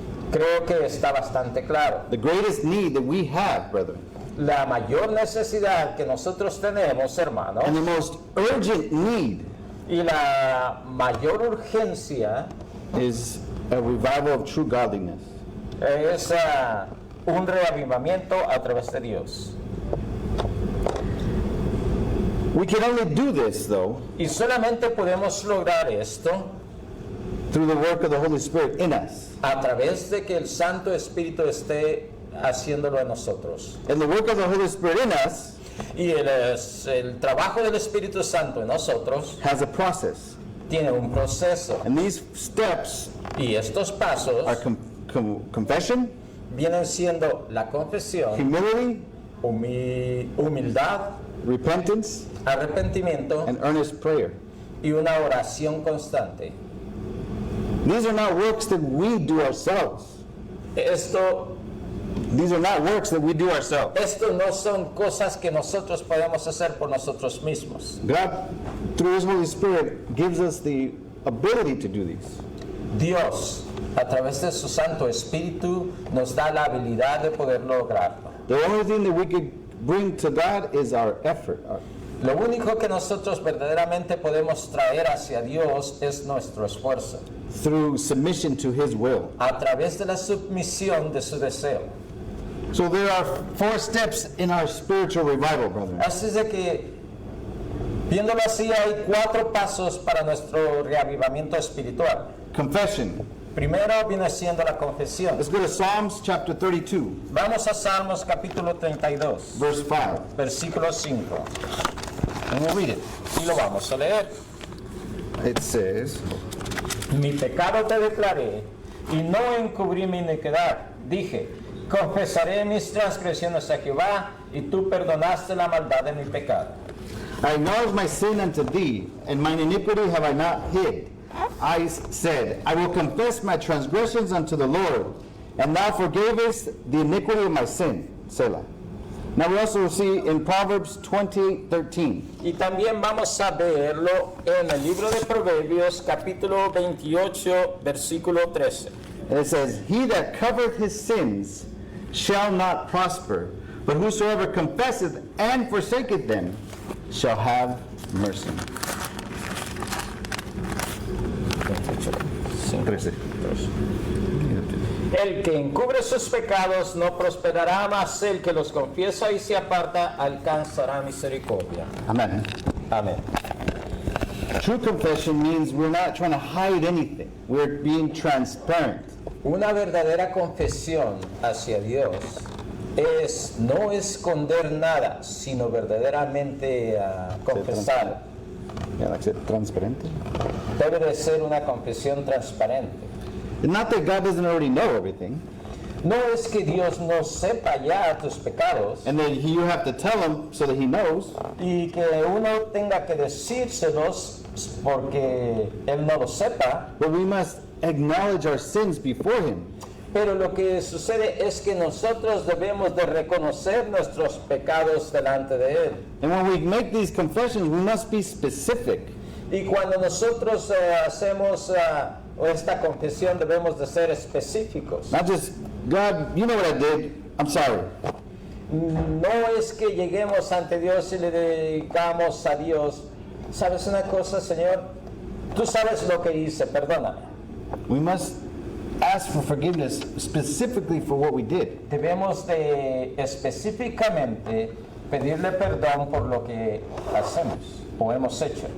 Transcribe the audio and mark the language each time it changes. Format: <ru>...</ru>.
<es>Creo que está bastante claro.</es> <en>The greatest need that we have, brethren,</en> <es>La mayor necesidad que nosotros tenemos, hermanos,</es> <en>and the most urgent need</en> <es>y la mayor urgencia</es> <en>is a revival of true godliness.</en> <es>es un reavivamiento a través de Dios.</es> <en>We can only do this, though,</en> <es>Y solamente podemos lograr esto</es> <en>through the work of the Holy Spirit in us.</en> <es>a través de que el Santo Espíritu esté haciéndolo en nosotros.</es> <en>And the work of the Holy Spirit in us</en> <es>Y el trabajo del Espíritu Santo en nosotros</es> <en>has a process.</en> <es>tiene un proceso.</es> <en>And these steps</en> <es>Y estos pasos</es> <en>are confession,</en> <es>vienen siendo la confesión,</es> <en>humility,</en> <es>humildad,</es> <en>repentance,</en> <es>arrepentimiento</es> <en>and earnest prayer.</en> <es>y una oración constante.</es> <en>These are not works that we do ourselves.</en> <es>Esto</es> <en>These are not works that we do ourselves.</en> <es>no son cosas que nosotros podemos hacer por nosotros mismos.</es> <en>God, through His Holy Spirit, gives us the ability to do these.</en> <es>Dios, a través de su Santo Espíritu, nos da la habilidad de poder lograrlo.</es> <en>The only thing that we could bring to God is our effort.</en> <es>Lo único que nosotros verdaderamente podemos traer hacia Dios es nuestro esfuerzo,</es> <en>Through submission to His will.</en> <es>a través de la submisión de su deseo.</es> <en>So there are 4 steps in our spiritual revival, brethren.</en> <es>Así es de que, viéndolo así, hay 4 pasos para nuestro reavivamiento espiritual.</es> <en>Confession.</en> <es>Primero viene siendo la confesión.</es> <en>Let's go to Psalms chapter 32,</en> <es>Vamos a Salmos capítulo 32,</es> <en>verse 5.</en> <es>versículo 5.</es> <en>And we'll read it.</en> <es>Y lo vamos a leer.</es> <en>It says,</en> <es>Mi pecado te declaré y no encubrí mi iniquidad. Dije, confesaré mis transgresiones a Jehová y tú perdonaste la maldad de mi pecado.</es> <en>I acknowledge my sin unto thee, and mine iniquity have I not hid. I said, I will confess my transgressions unto the Lord, and thou forgavest the iniquity of my sin. Selah. Now we also see in Proverbs 28:13.</en> <es>Y también vamos a verlo en el libro de Proverbios capítulo 28 versículo 13.</es> <en>And it says, He that covereth his sins shall not prosper, But whosoever confesseth and forsaketh them shall have mercy. 13.</en> <es>El que encubre sus pecados no prosperará, mas el que los confiesa y se aparta alcanzará misericordia.</es> <en>Amen.</en> <es>Amén.</es> <en>True confession means we're not trying to hide anything. We're being transparent.</en> <es>Una verdadera confesión hacia Dios es no esconder nada, sino verdaderamente confesar.</es> <en>Yeah, that's it. Transparente.</en> <es>Debe de ser una confesión transparente.</es> <en>Not that God doesn't already know everything,</en> <es>No es que Dios no sepa ya tus pecados</es> <en>and that you have to tell him so that he knows,</en> <es>y que uno tenga que decírselos porque Él no lo sepa,</es> <en>but we must acknowledge our sins before him.</en> <es>pero lo que sucede es que nosotros debemos de reconocer nuestros pecados delante de Él.</es> <en>And when we make these confessions, we must be specific.</en> <es>Y cuando nosotros hacemos esta confesión debemos de ser específicos.</es> <en>Not just, God, you know what I did. I'm sorry.</en> <es>No es que lleguemos ante Dios y le dedicamos a Dios, ¿sabes una cosa, Señor? Tú sabes lo que hice, perdóname.</es> <en>We must ask for forgiveness specifically for what we did.</en> <es>Debemos de específicamente pedirle perdón por lo que hacemos o hemos hecho.</es>